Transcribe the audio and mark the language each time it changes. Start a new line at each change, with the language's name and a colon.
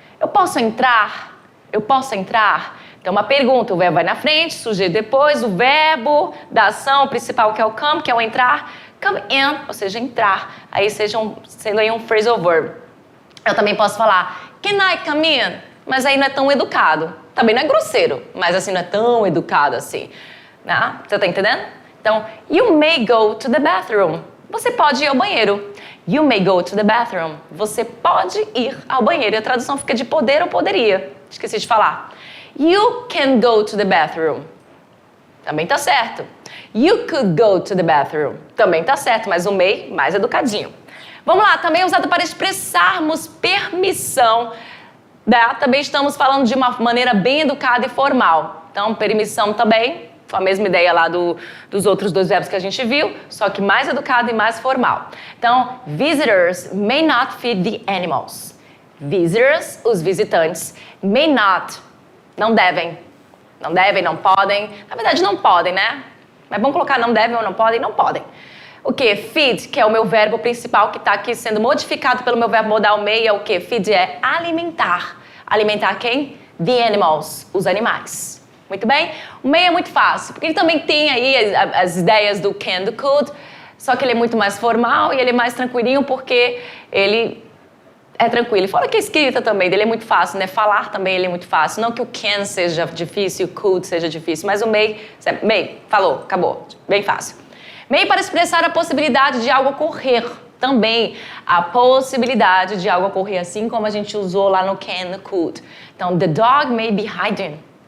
Portuguese: Eu posso entrar? Eu posso entrar? Então, uma pergunta, o verbo vai na frente, sujeito depois, o verbo da ação principal que é o come, que é o entrar. Come in, ou seja, entrar. Aí seja um phrasal verb. Eu também posso falar,
English: can I come in?
Portuguese: Mas aí não é tão educado. Também não é grosseiro, mas assim, não é tão educado assim. Né? Você tá entendendo? Então,
English: you may go to the bathroom.
Portuguese: Você pode ir ao banheiro.
English: You may go to the bathroom.
Portuguese: Você pode ir ao banheiro. E a tradução fica de poder ou poderia. Esqueci de falar.
English: You can go to the bathroom.
Portuguese: Também tá certo.
English: You could go to the bathroom.
Portuguese: Também tá certo, mas o may mais educadinho. Vamos lá, também é usado para expressarmos permissão. Né? Também estamos falando de uma maneira bem educada e formal. Então, permissão também, foi a mesma ideia lá dos outros dois verbos que a gente viu, só que mais educado e mais formal. Então,
English: visitors may not feed the animals.
Portuguese: Visitors, os visitantes,
English: may not,
Portuguese: não devem. Não devem, não podem. Na verdade, não podem, né? Mas vamos colocar não devem ou não podem? Não podem. O quê? Feed, que é o meu verbo principal que está aqui sendo modificado pelo meu verbo modal may, é o quê? Feed é alimentar. Alimentar quem?
English: The animals,
Portuguese: os animais. Muito bem? O may é muito fácil, porque ele também tem aí as ideias do can, do could, só que ele é muito mais formal e ele é mais tranquilinho porque ele é tranquilo. Fora que a escrita também dele é muito fácil, né? Falar também ele é muito fácil. Não que o can seja difícil, o could seja difícil, mas o may, falou, acabou, bem fácil. May para expressar a possibilidade de algo ocorrer. Também a possibilidade de algo ocorrer, assim como a gente usou lá no can, no could. Então,
English: the dog may be hiding.